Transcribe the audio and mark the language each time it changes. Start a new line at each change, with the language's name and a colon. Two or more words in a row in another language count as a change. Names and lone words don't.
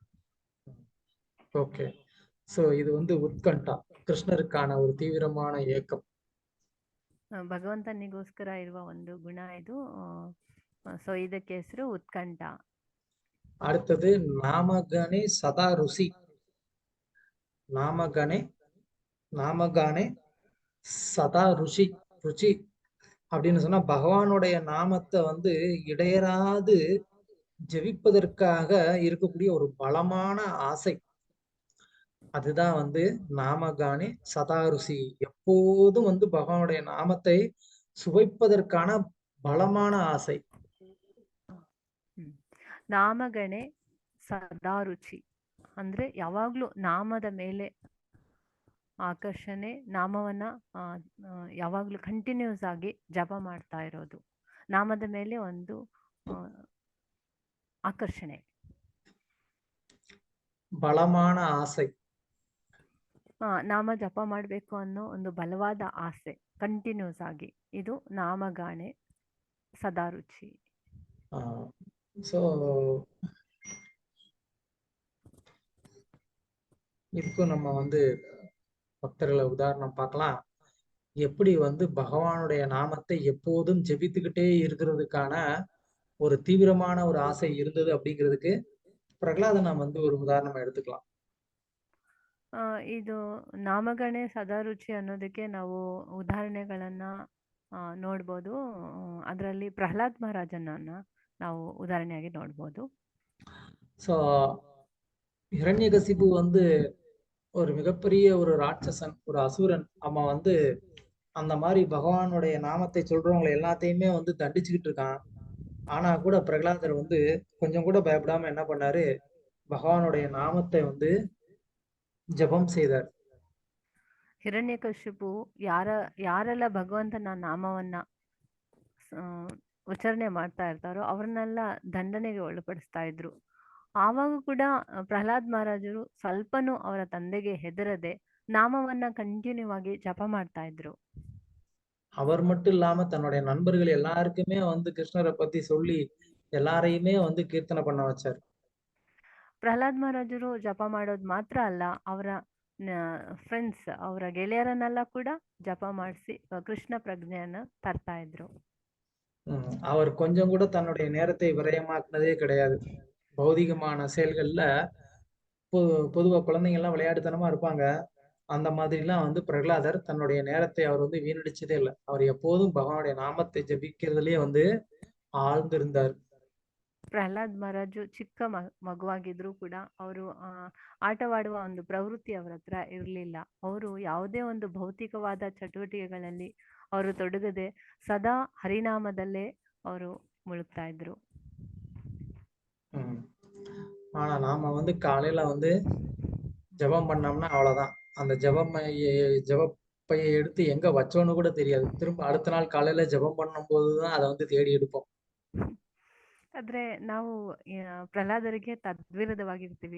Tamil: ஓகே, சோ இது வந்து உத்கண்டா, கிருஷ்ணருக்கான ஒரு தீவிரமான ஏக்கம்.
Kannada: ಭಗವಂತನಿಗೋಸ್ಕರ ಇರುವ ಒಂದು ಗುಣ ಇದು. ಸೊ ಇದಕ್ಕೆ ಹೆಸರು ಉತ್ಕಂಠ.
Tamil: அடுத்தது நாமகனே சதா ருசி. நாமகானே சதா ருசி. அப்படின்னு சொன்னா பகவானுடைய நாமத்தை வந்து இடையராது ஜெபிப்பதற்காக இருக்கக்கூடிய ஒரு பலமான ஆசை. அதுதான் வந்து நாமகானே சதா ருசி. எப்போதும் வந்து பகவானுடைய நாமத்தை சுவைப்பதற்கான பலமான ஆசை.
Kannada: ನಾಮಗಣೆ ಸದಾ ರುಚಿ ಅಂದ್ರೆ ಯಾವಾಗ್ಲೂ ನಾಮದ ಮೇಲೆ ಆಕರ್ಷಣೆ, ನಾಮವನ್ನ ಯಾವಾಗ್ಲೂ ಕಂಟಿನ್ಯೂಸ್ ಆಗಿ ಜಪ ಮಾಡ್ತಾ ಇರೋದು, ನಾಮದ ಮೇಲೆ ಒಂದು ಆಕರ್ಷಣೆ, ಬಲಮಾನ ಆಸೆ. ನಾಮ ಜಪ ಮಾಡ್ಬೇಕು ಅನ್ನೋ ಒಂದು ಬಲವಾದ ಆಸೆ ಕಂಟಿನ್ಯೂಸ್ ಆಗಿ, ಇದು ನಾಮಗಾಣೆ ಸದಾ ರುಚಿ.
Tamil: ஸோ இதுக்கும் நம்ம வந்து பக்தர்களை உதாரணம் பார்க்கலாம். எப்படி வந்து பகவானுடைய நாமத்தை எப்போதும் ஜெபித்துக்கிட்டே இருக்கிறதுக்கான ஒரு தீவிரமான ஒரு ஆசை இருந்தது அப்படிங்கிறதுக்கு பிரகலாதன் நாம் வந்து ஒரு உதாரணமா எடுத்துக்கலாம்.
Kannada: ಇದು ನಾಮಗಣೆ ಸದಾರುಚಿ ಅನ್ನೋದಕ್ಕೆ ನಾವು ಉದಾಹರಣೆಗಳನ್ನ ನೋಡ್ಬೋದು. ಅದರಲ್ಲಿ ಪ್ರಹ್ಲಾದ್ ಮಹಾರಾಜನನ್ನ ನಾವು உதாரணையாகி ನೋಡ್ಬೋದು.
Tamil: ஸோ ஹிரண்யகசிபு வந்து ஒரு மிகப்பெரிய ஒரு ராட்சசன், ஒரு அசுரன். அவன் வந்து அந்த மாதிரி பகவானுடைய நாமத்தை சொல்றவங்களை எல்லாத்தையுமே வந்து தண்டிச்சுக்கிட்டு இருக்கான். ஆனா கூட பிரகலாதர் வந்து கொஞ்சம் கூட பயப்படாம என்ன பண்ணாரு, பகவானுடைய நாமத்தை வந்து ஜபம் செய்தார்.
Kannada: ಹಿರಣ್ಯಕಶಿಪು ಯಾರೆಲ್ಲ ಭಗವಂತನ ನಾಮವನ್ನ ಉಚ್ಚಾರಣೆ ಮಾಡ್ತಾ ಇರ್ತಾರೋ ಅವ್ರನ್ನೆಲ್ಲ ದಂಡನೆಗೆ ಒಳಪಡಿಸ್ತಾ ಇದ್ರು. ಆವಾಗ ಕೂಡ ಪ್ರಹ್ಲಾದ್ ಮಹಾರಾಜರು ಸ್ವಲ್ಪನೂ ಅವರ ತಂದೆಗೆ ಹೆದರದೆ ನಾಮವನ್ನ ಕಂಟಿನ್ಯೂ ಆಗಿ ಜಪ ಮಾಡ್ತಾ ಇದ್ರು.
Tamil: அவர் மட்டும் இல்லாம தன்னுடைய நண்பர்கள் எல்லாருக்குமே வந்து கிருஷ்ணரை பத்தி சொல்லி எல்லாரையுமே வந்து கீர்த்தனை பண்ண வச்சார்.
Kannada: ಪ್ರಹ್ಲಾದ್ ಮಹಾರಾಜರು ಜಪ ಮಾಡೋದು ಮಾತ್ರ ಅಲ್ಲ, ಅವರ ಫ್ರೆಂಡ್ಸ್, ಅವರ ಗೆಳೆಯರನ್ನೆಲ್ಲ ಕೂಡ ಜಪ ಮಾಡಿಸಿ ಕೃಷ್ಣ ಪ್ರಜ್ಞೆಯನ್ನ ತರ್ತಾ ಇದ್ರು.
Tamil: அவர் கொஞ்சம் கூட தன்னுடைய நேரத்தை விரயமாக்குனதே கிடையாது. பௌதிகமான செயல்கள்ல பொதுவா குழந்தைங்க எல்லாம் விளையாட்டுத்தனமா இருப்பாங்க. அந்த மாதிரி எல்லாம் வந்து பிரகலாதர் தன்னுடைய நேரத்தை அவர் வந்து வீணடிச்சதே இல்லை. அவர் எப்போதும் பகவானுடைய நாமத்தை ஜபிக்கிறதுலயே வந்து ஆழ்ந்திருந்தார்.
Kannada: ಪ್ರಹ್ಲಾದ್ ಮಹಾರಾಜು ಚಿಕ್ಕ ಮಗುವಾಗಿದ್ರು ಕೂಡ ಅವರು ಆಟವಾಡುವ ಒಂದು ಪ್ರವೃತ್ತಿ ಅವರ ಹತ್ರ ಇರಲಿಲ್ಲ. ಅವರು ಯಾವುದೇ ಒಂದು ಭೌತಿಕವಾದ ಚಟುವಟಿಕೆಗಳಲ್ಲಿ ಅವರು ತೊಡಗದೆ ಸದಾ ಹರಿನಾಮದಲ್ಲೇ ಅವರು ಮುಳುಗ್ತಾ ಇದ್ರು.
Tamil: ஆனா நாம வந்து காலையில வந்து ஜபம் பண்ணோம்னா அவ்வளவுதான். அந்த ஜபப்பையை எடுத்து எங்க வச்சோன்னு கூட தெரியாது. திரும்ப அடுத்த நாள் காலையில ஜபம் பண்ணும் போதுதான் அதை வந்து தேடி எடுப்போம்.
Kannada: ಆದ್ರೆ ನಾವು ಪ್ರಹ್ಲಾದರಿಗೆ ತದ್ವಿರುದ್ಧವಾಗಿರ್ತೀವಿ.